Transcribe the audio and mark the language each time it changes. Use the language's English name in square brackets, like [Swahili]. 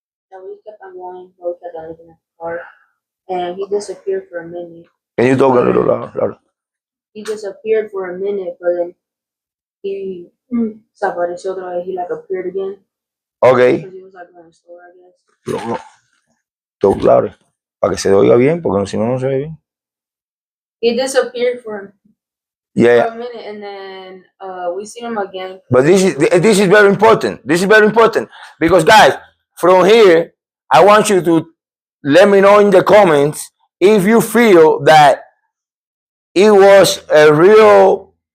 [English] So we kept on going, we kept on looking at the car, and he disappeared for a minute. Can you talk a little louder? He disappeared for a minute, but then he [Spanish] desapareció otra vez. [English] He like appeared again. Okay. Because he was like going slower, I guess. No, talk louder [Spanish] para que se oiga bien, porque si no, no se ve bien. [English] He disappeared for Yeah. a minute, and then we seen him again. But this is very important. This is very important because, guys, from here, I want you to let me know in the comments if you feel that it was a real.